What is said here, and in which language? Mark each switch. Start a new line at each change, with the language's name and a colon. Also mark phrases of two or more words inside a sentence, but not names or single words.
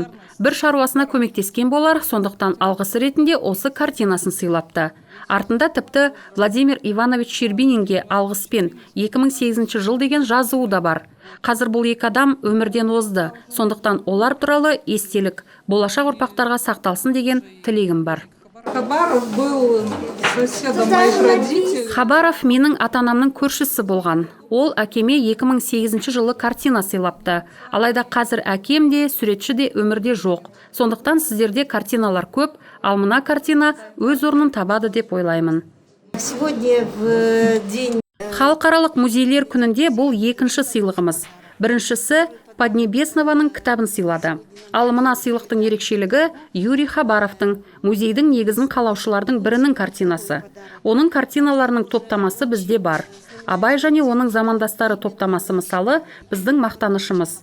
Kazakh: Бір шаруасына көмектескен болар, сондықтан алғысы ретінде осы картинасын сыйлапты. Артында тіпті Владимир Иванович Щербининге алғыспен 2008 жыл деген жазуы да бар. Қазір бұл екі адам өмірден озды, сондықтан олар туралы естелік болашақ ұрпақтарға сақталсын деген тілегім бар.
Russian: Хабаров был соседом моих родителей.
Kazakh: Хабаров менің ата-анамның көршісі болған. Ол әкеме 2008 жылы картина сыйлапты. Алайда қазір әкем де, суретші де өмірде жоқ. Сондықтан сіздерде картиналар көп, ал мына картина өз орнын табады деп ойлаймын.
Russian: сегодня в день
Kazakh: Халықаралық музейлер күнінде бұл екінші сыйлығымыз. Біріншісі Поднебеснованың кітабын сыйлады. Ал мына сыйлықтың ерекшелігі Юрий Хабаровтың музейдің негізін қалаушылардың бірінің картинасы. Оның картиналарының топтамасы бізде бар. Абай және оның замандастары топтамасы мысалы біздің мақтанышымыз.